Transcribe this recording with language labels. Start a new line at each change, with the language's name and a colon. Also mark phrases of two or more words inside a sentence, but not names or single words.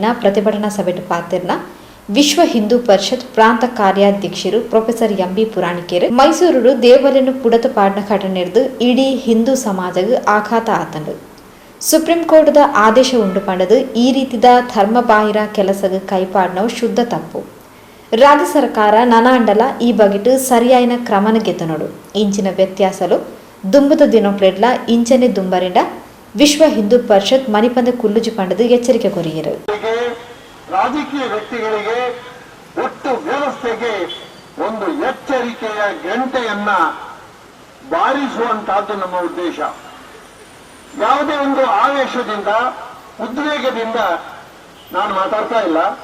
Tulu: ಪ್ರತಿಭಟನಾ ಸಭೆಟ್ ಪಾತಿರ್ನ ವಿಶ್ವ ಹಿಂದೂ ಪರಿಷತ್ ಪ್ರಾಂತ ಕಾರ್ಯಾಧ್ಯಕ್ಷರು ಪ್ರೊಫೆಸರ್ ಎಂಬಿ ಪುರಾಣಿಕೇರು ಮೈಸೂರು ದೇವಾಲಯನು ಪುಡತ ಪಾಡ್ನ ಘಟನೆರ್ದು ಇಡೀ ಹಿಂದೂ ಸಮಾಜಕ್ಕೆ ಆಘಾತ ಆತಂಡು. ಸುಪ್ರೀಂ ಕೋರ್ಟ್ದ ಆದೇಶ ಉಂಡು ಪಂಡದು ಈ ರೀತಿದ ಧರ್ಮಬಾಹಿರ ಕೆಲಸಗ ಕೈಪಾಡ್ನವು ಶುದ್ಧ ತಪ್ಪು. ರಾಜ್ಯ ಸರ್ಕಾರ ನನಾಂಡಲ ಈ ಬಗೆಟ್ ಸರಿಯಾಯಿನ ಕ್ರಮನ ಗೆದ್ದನೋಡು. ಇಂಚಿನ ವ್ಯತ್ಯಾಸಲು ದುಂಬುದ ದಿನೊಕ್ಲೆಡ್ಲ ಇಂಚನೆ ದುಂಬರಿಂಡ ವಿಶ್ವ ಹಿಂದೂ ಪರಿಷತ್ ಮಣಿಪಂದ ಕುಲ್ಲುಜಿ ಪಂಡದು ಎಚ್ಚರಿಕೆ ಕೊರಿಯರು.
Kannada: ರಾಜಕೀಯ ವ್ಯಕ್ತಿಗಳಿಗೆ ಒಟ್ಟು ವ್ಯವಸ್ಥೆಗೆ ಒಂದು ಎಚ್ಚರಿಕೆಯ ಗಂಟೆಯನ್ನ ಬಾರಿಸುವಂತಹದ್ದು ನಮ್ಮ ಉದ್ದೇಶ. ಯಾವುದೇ ಒಂದು ಆವೇಶದಿಂದ ಉದ್ವೇಗದಿಂದ ನಾನು ಮಾತಾಡ್ತಾ ಇಲ್ಲ.